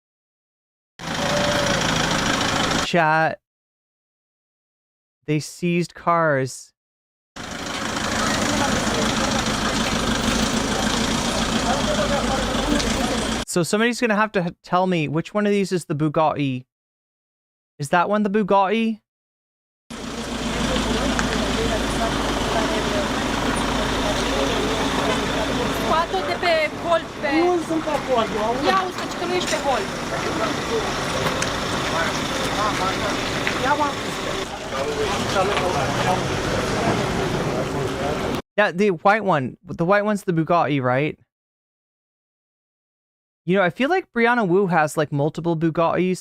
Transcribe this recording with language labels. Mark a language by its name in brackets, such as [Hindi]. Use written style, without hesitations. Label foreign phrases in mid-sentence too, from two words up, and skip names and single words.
[English] Chat. They seized cars. So somebody's gonna have to tell me which one of these is the Bugatti. Is that one the Bugatti? [Romanian] Scoate-o de pe hol pe... Nu sunt pe hol. Ia uite că nu ești pe hol. [English] Yeah, the white one. The white one's the Bugatti, right? You know, I feel like Brianna Wu has like multiple Bugattis.